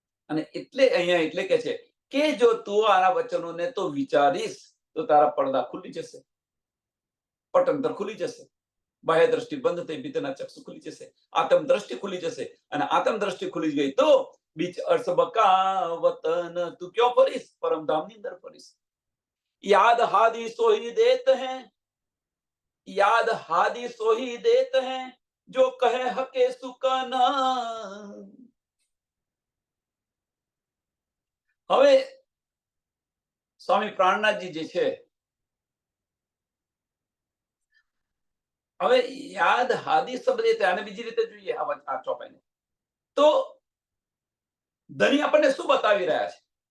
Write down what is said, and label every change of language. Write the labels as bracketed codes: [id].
[gu] અને એટલે અહીંયા એટલે કે છે કે જો તું આના વચનોને તો વિચારીશ તો તારા પડદા ખુલી જશે, પટંતર ખુલી જશે, બાહ્ય દ્રષ્ટિ બંધ થઈ, ભીતરના ચક્ષુ ખુલી જશે, આત્મ દ્રષ્ટિ ખુલી જશે. અને આત્મ દ્રષ્ટિ ખુલી ગઈ તો બીચ અર્થ બકા વતન તું ક્યાં ફરીશ? પરમધામની અંદર ફરીશ. [hi] याद हादी सोही देत हैं, याद हादी सोही देत हैं, जो कहे हके सुकना. [gu] હવે સ્વામી પ્રાણનાથજી જે છે, હવે યાદ હાદી શબ્દ આને બીજી રીતે જોઈએ આ ચોપાઈને, તો ધની આપણને શું બતાવી રહ્યા છે?